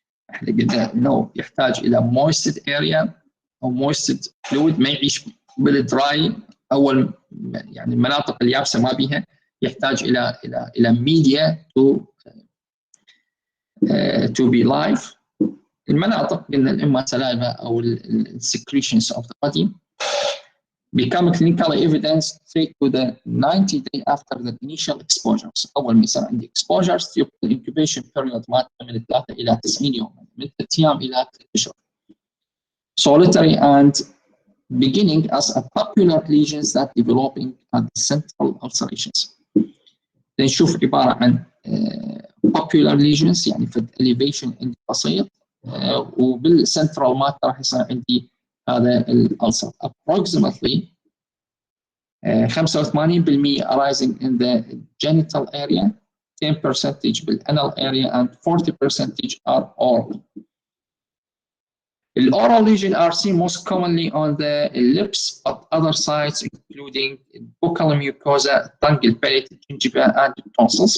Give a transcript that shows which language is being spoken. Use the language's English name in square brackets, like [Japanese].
[Arabic] احنا قلنا انه يحتاج الى moist area او moist fluid، ما يعيش بالدراي اول يعني المناطق اليابسه ما بيها، يحتاج الى [English] media to be live. [Arabic] المناطق قلنا اما سلايفا او [English] secretions of the body become clinically evidence to the 90 days after the initial exposures. [Arabic] أول ما يصير عندي exposures يبقى incubation period مالته من 3 إلى 90 يوم، من 3 أيام إلى 3 أشهر. [English] Solitary and beginning as a popular lesions that developing at the central ulcerations. [Arabic] نشوف عبارة عن popular lesions يعني في elevation عندي بسيط، وبالcentral مالته راح يصير عندي هذا الألسر. [English] Approximately 85% arising in the genital area, 10% [Arabic] بالanal area, [English] and 40% are oral. The oral lesions are seen most commonly on the lips, but other sites including buccal mucosa, tongue, palate, gingiva, and tonsils.